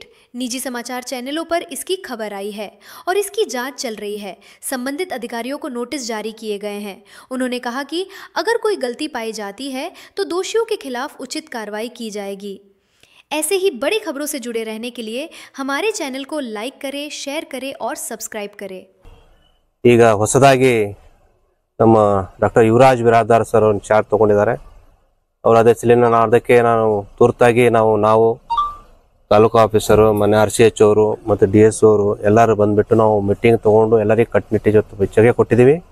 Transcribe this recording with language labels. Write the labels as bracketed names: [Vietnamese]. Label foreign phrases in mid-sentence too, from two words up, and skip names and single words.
[Hindi] निजी समाचार चैनलों पर इसकी खबर आई है और इसकी जांच चल रही है। संबंधित अधिकारियों को नोटिस जारी किए गए हैं। उन्होंने कहा कि अगर कोई गलती पाई जाती है तो दोषियों के खिलाफ उचित कार्रवाई की जाएगी। ऐसे ही बड़ी खबरों से जुड़े रहने के लिए हमारे चैनल को लाइक करें, शेयर करें और सब्सक्राइब करें। [Kannada] ಈಗ ಹೊಸದಾಗಿ ನಮ್ಮ ಡಾಕ್ಟರ್ ಯುವರಾಜ್ ಬಿರಾದಾರ್ ಸರ್ ಒಂದು ಚಾರ್ಜ್ ತೊಗೊಂಡಿದ್ದಾರೆ. ಅವರು ಅದಕ್ಕೆ ನಾನು ತುರ್ತಾಗಿ ನಾವು ತಾಲೂಕು ಆಫೀಸರು ಮನೆ RCH ಅವರು ಮತ್ತು DS ಅವರು ಎಲ್ಲರೂ ಬಂದುಬಿಟ್ಟು ನಾವು ಮೀಟಿಂಗ್ ತೊಗೊಂಡು ಎಲ್ಲರಿಗೂ ಕಟ್ಟುನಿಟ್ಟಿನ ಜೊತೆ ಚರ್ಚೆ ಕೊಟ್ಟಿದ್ದೀವಿ.